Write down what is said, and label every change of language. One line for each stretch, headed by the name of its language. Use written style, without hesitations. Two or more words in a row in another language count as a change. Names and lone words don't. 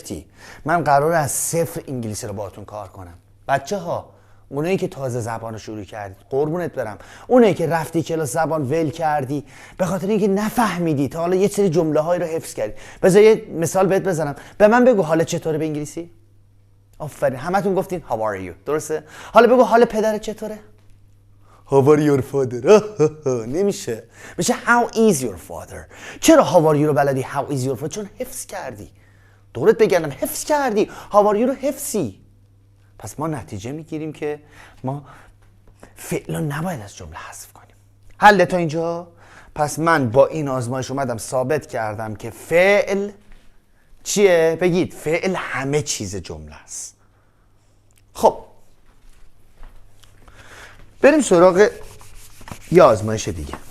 Persian: من قراره از صفر انگلیسی رو باهاتون کار کنم. بچه ها اونایی که تازه زبان رو شروع کردید قربونت برم، اونایی که رفتی کلاس زبان ول کردی به خاطر اینکه نفهمیدی تا حالا یه سری جمله هایی رو حفظ کردی. بذار یه مثال بهت بزنم. به من بگو حالت چطوره به انگلیسی؟ آفرین، همتون گفتین
English: how are you،
Persian: درسته؟ حالا بگو حال پدرت چطوره؟
English: how are your father.
Persian: نمیشه، میشه
English: how is your father. چرا how are you
Persian: رو بلدی؟
English: how is your father؟
Persian: چون حفظ کردی. دورت بگردم حفظ کردی،
English: how are you
Persian: رو حفظی. پس ما نتیجه میگیریم که ما فعل رو نباید از جمله حذف کنیم. حل تا اینجا؟ پس من با این آزمایش اومدم ثابت کردم که فعل چیه؟ بگید فعل همه چیز جمله است. خب بریم سراغ یه آزمایش دیگه.